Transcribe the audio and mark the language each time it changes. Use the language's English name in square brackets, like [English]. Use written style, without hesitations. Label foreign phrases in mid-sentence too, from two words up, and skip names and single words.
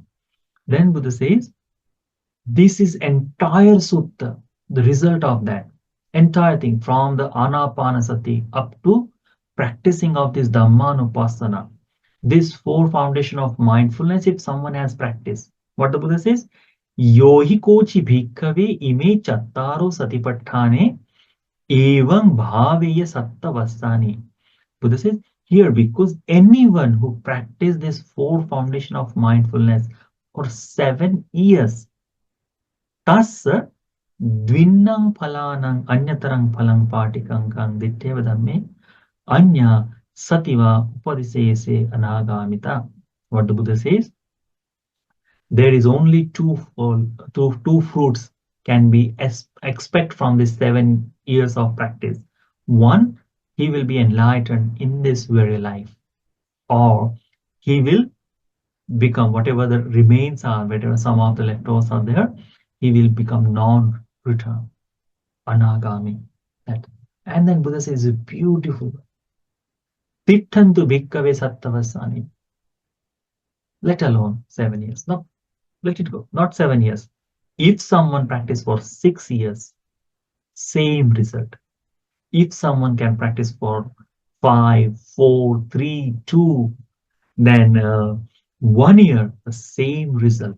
[English] Then Buddha says, this is entire sutta, the result of that. Entire thing from the anapanasati up to practicing of this Dhammanupassana. This four foundation of mindfulness, if someone has practiced, what the Buddha says, [Pali] yohi kochi bhikkhave ime chattaro satipatthane evam bhaveya sattavasani. [English] Buddha says here, because anyone who practice this four foundation of mindfulness for 7 years, [Pali] tas dvinnang phalanang anyatarang phalang patikang kang ditteva dhamme anya sativa upadisese anagamita. [English] What the Buddha says, there is only two fruits can be expect from this 7 years of practice. One, he will be enlightened in this very life, or he will become whatever the remains are, whatever some of the leftovers are there, he will become non-return, anagami. That. And then Buddha says beautiful. [Pali] Tittantu bhikkave sattavasani. [English] Let alone 7 years. No, let it go. Not 7 years. If someone practice for 6 years, same result. If someone can practice for 5, 4, 3, 2, then 1 year, the same result.